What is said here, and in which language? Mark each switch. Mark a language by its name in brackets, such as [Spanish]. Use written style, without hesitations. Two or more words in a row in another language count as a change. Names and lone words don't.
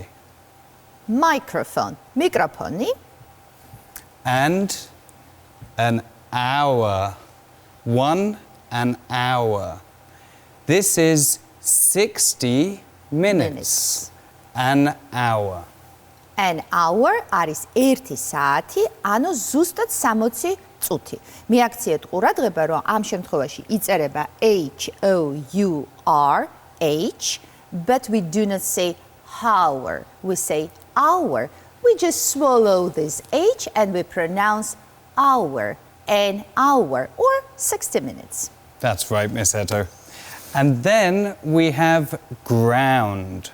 [English] Microphone. Mikrofoni. And an hour. An hour. This is 60 minutes. An hour. An hour [Georgian] არის 1 საათი, ანუ ზუსტად 60 წუთი. მიაქციეთ ყურადღება, რომ ამ შემთხვევაში იწერება H-O-U-R, H, [English] but we do not say hour. We say hour. We just swallow this H and we pronounce hour, an hour, or 60 minutes. That's right, Miss Eto. And then we have ground.